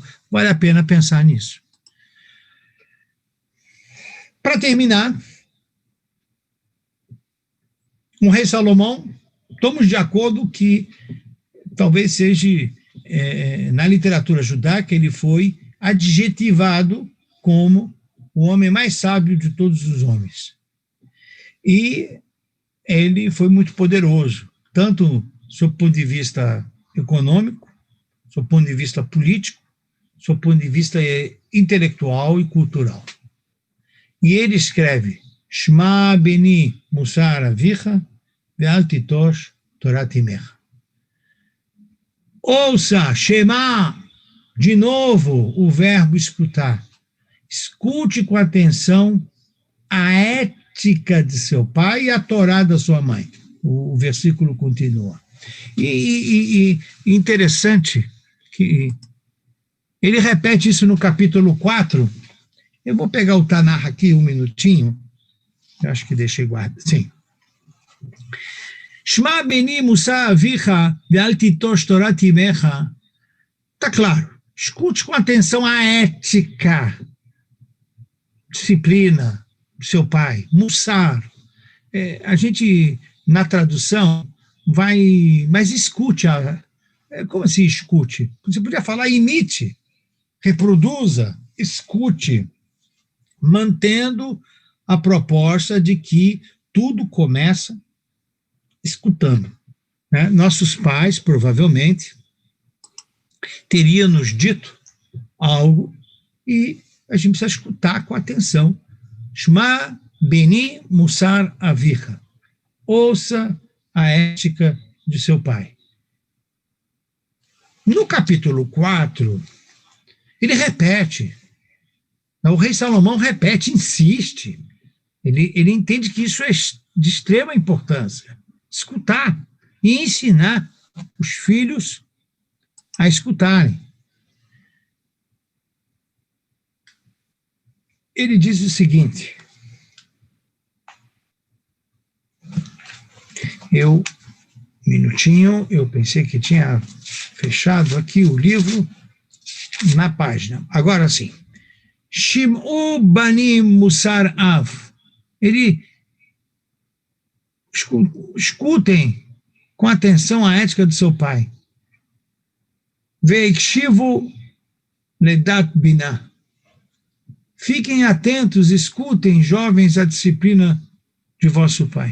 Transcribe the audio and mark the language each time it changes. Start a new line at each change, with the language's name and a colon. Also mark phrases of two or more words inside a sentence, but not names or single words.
Portuguese: Vale a pena pensar nisso. Para terminar, o rei Salomão, estamos de acordo que talvez seja, na literatura judaica, ele foi adjetivado como o homem mais sábio de todos os homens. E ele foi muito poderoso, tanto sob o ponto de vista econômico, sob o ponto de vista político, sob o ponto de vista intelectual e cultural. E ele escreve,
Hebrew: שמע בני מוסר אביך ואל תטוש תורת אמך.
Portuguese: Ouça, Shema, de novo o verbo escutar. Escute com atenção a ética de seu pai e a Torá da sua mãe. O versículo continua. E interessante que ele repete isso no capítulo 4. Eu vou pegar o Tanakh aqui um minutinho. Eu acho que deixei guardado. Sim.
Hebrew: שמע בני מוסר אביך ואל תטוש תורת אמך.
Portuguese: Está claro. Escute com atenção a ética, disciplina do seu pai. Mussar. A gente, na tradução, mas escute. Como assim escute? Você podia falar imite, reproduza, escute, mantendo a proposta de que tudo começa escutando. Né? Nossos pais, provavelmente, teriam nos dito algo e a gente precisa escutar com atenção.
Hebrew: שמע בני מוסר אביך.
Portuguese: Ouça a ética de seu pai. No capítulo 4, ele repete. O rei Salomão repete, insiste. Ele entende que isso é de extrema importância. Escutar e ensinar os filhos a escutarem. Ele diz o seguinte, um minutinho, eu pensei que tinha fechado aqui o livro na página. Agora sim.
Hebrew: שמעו בנים מוסר אב.
Portuguese: Escutem com atenção a ética do seu pai.
Hebrew: והקשיבו לדעת בינה.
Portuguese: Fiquem atentos, escutem, jovens, a disciplina de vosso pai.